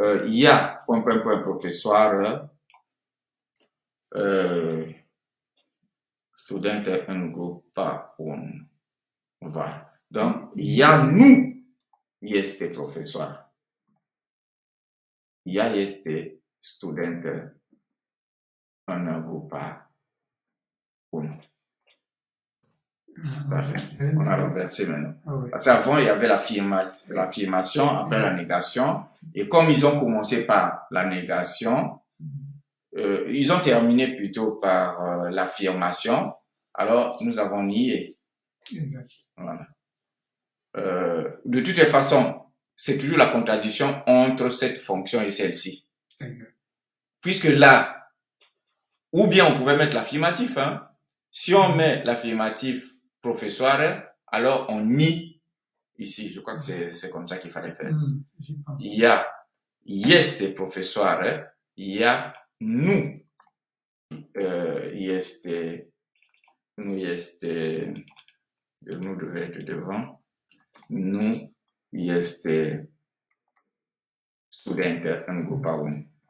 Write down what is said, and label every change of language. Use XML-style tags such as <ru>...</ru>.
<ro>Ea, profesoară, studentă în grupa 1. Voilà. Donc, ea nu este profesoară. Ea este studentă în grupa 1.</ro> <fr>On a renversé maintenant. Parce qu'avant, il y avait l'affirmation, après la négation. Et comme ils ont commencé par la négation, ils ont terminé plutôt par l'affirmation. Alors, nous avons nié. Exact. Voilà. De toutes les façons, c'est toujours la contradiction entre cette fonction et celle-ci. Puisque là, ou bien on pouvait mettre l'affirmatif. Hein. Si on met l'affirmatif professoire, alors on nie ici. Je crois que c'est comme ça qu'il fallait faire. Il y a este professoare, il y a nu este, nu este, le nu devait être devant,</fr> <ro>nu este studentă în grupa 1.</ro>